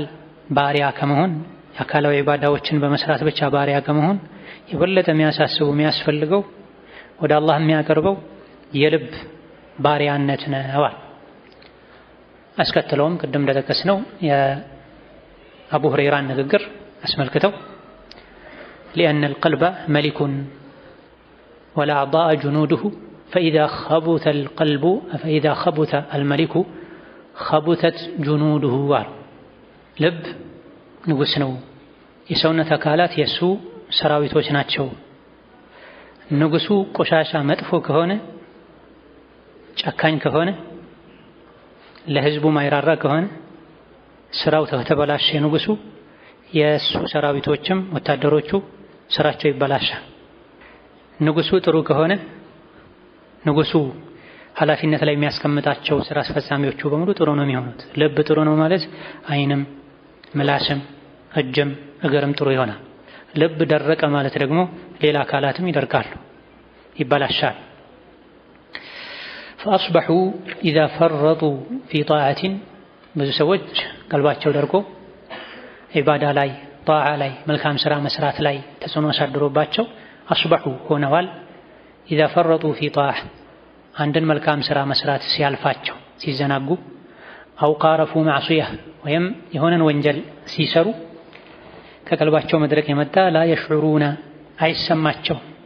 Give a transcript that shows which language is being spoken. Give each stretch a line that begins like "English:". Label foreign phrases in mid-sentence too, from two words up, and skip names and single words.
Amharic: ባሪያ ከመሆን የአካላዊ ኢባዳዎችን በመስራት ብቻ ባሪያ ከመሆን የበለጠ የሚያሳስበው የሚያስፈልገው ወደ አላህ የሚያቀርበው የልብ ባሪያነት ነው። አስከትለውም ቅድም እንደጠቀስነው የአቡ ሁረይራን ንግግር አስመልክተው
Arabic: لأن القلب ملك والأعضاء جنوده فإذا خبث الملك خبثت جنوده
Amharic: ልብ ንጉስ ነው። የሰውነት አካላት የሱ ሰራዊቶች ናቸው። ንጉሱ ቆሻሻ መጥፎ ከሆነ፣ ጨካኝ ከሆነ፣ ለህዝቡ ማይራራ ከሆነ፣ ስራው ተበላሸ ንጉሱ የሱ ሰራዊቶችም ወታደሮቹ ስራቸው ይበላሻል። ንጉሱ ጥሩ ከሆነ ንጉሱ ኃላፊነት ላይ የሚያስቀምጣቸው ስራ አስፈጻሚዎቹ በሙሉ ጥሩ ነው የሚሆኑት። ልብ ጥሩ ነው ማለት አይንም ምላስም እጅም እግርም ጥሩ ይሆናል። ልብ ደረቀ ማለት ደግሞ ሌላ አካላትም ይደርቃሉ፣ ይበላሻል።
Arabic: فأصبحوا إذا فرطوا في طاعة
Amharic: ብዙ ሰዎች ቀልባቸው ደርቆ ዒባዳ ላይ ጣዓ ላይ መልካም ስራ መስራት ላይ ተጽዕኖ አሳድሮባቸው አስበሑ ሆነዋል።
Arabic: إذا فرطوا في طاعة
Amharic: አንድን መልካም ስራ መስራት ሲያልፋቸው ሲዘናጉ፣
Arabic: أو قارفوا معصية
Amharic: ወይም የሆነን ወንጀል ሲሰሩ ከቀልባቸው መድረቅ የመጣ
Arabic: لا يشعرون
Amharic: አይሰማቸው